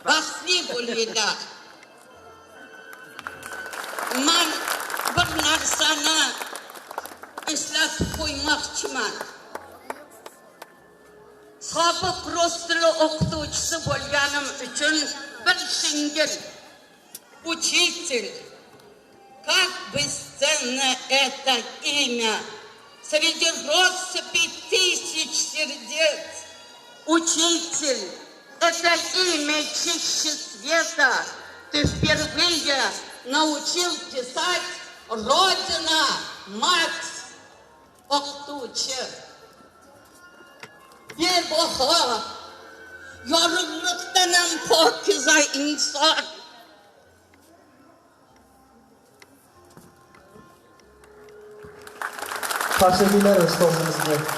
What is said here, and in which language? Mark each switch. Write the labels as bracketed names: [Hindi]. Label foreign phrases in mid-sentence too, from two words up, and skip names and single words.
[Uzbek] Baxtli bo'linglar. Men bir narsani eslatib qo'ymoqchiman. Sobiq rus tili o'qituvchisi bo'lganim uchun bir singil [Russian] учитель, как бы ценно это имя среди россыпи тысяч сердец. Учитель, это имя чище света. Ты впервые научил писать Родина, мать, [Uzbek] o'qituvchi. Bebaho, yorug'likdan ham pokiza inson. Tashakkurlar ustozimizga.